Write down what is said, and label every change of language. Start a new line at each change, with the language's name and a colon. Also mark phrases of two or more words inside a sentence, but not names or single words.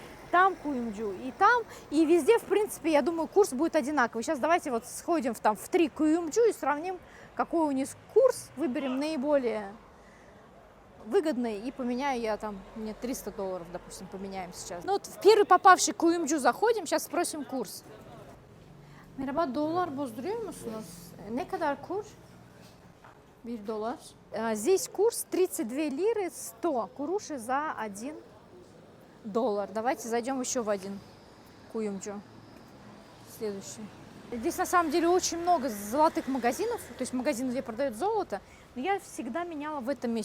Russian: там куюмджу, и там, и везде, в принципе, я думаю, курс будет одинаковый. Сейчас давайте вот сходим в 3 куюмджу и сравним, какой у них курс, выберем наиболее выгодный и поменяю я там, мне $300, допустим, поменяем сейчас. Ну вот в первый попавший куюмджу заходим, сейчас спросим курс.
Turkish: Merhaba, dolar bozduruyor musunuz? Ne kadar kur? $1.
Russian: Здесь курс 32 лиры 100 куруши за $1. Давайте зайдем еще в один куюмджу. Следующий. Здесь на самом деле очень много золотых магазинов, то есть магазин, где продают золото, но я всегда меняла в этом месте.